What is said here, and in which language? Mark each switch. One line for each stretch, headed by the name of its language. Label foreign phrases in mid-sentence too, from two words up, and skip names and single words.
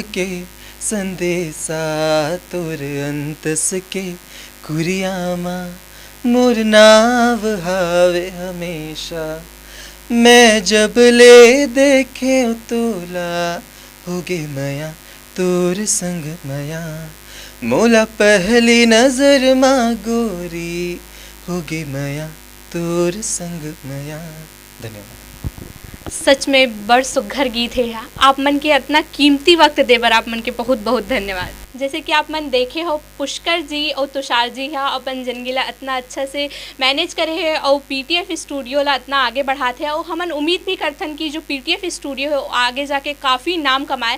Chhattisgarhi: के संदेशा तोर अंतस के कुरियामा मोर नाव हावे हमेशा मैं जब ले देखे तोला होगे मया तोर संग मया मोला पहली नजर माँ गोरी होगे मया तोर संग मया। धन्यवाद। सच में बड़ सुघर गीत है आप मन के इतना कीमती वक्त देवर आप मन के बहुत बहुत धन्यवाद। जैसे कि आप मन देखे हो पुष्कर जी और तुषार जी है अपन जिंदगी ला इतना अच्छा से मैनेज करे है और पीटीएफ स्टूडियो ला इतना आगे बढ़ाते हैं और हमन उम्मीद भी करथन कि जो पीटीएफ स्टूडियो है आगे जाके काफ़ी नाम कमाए।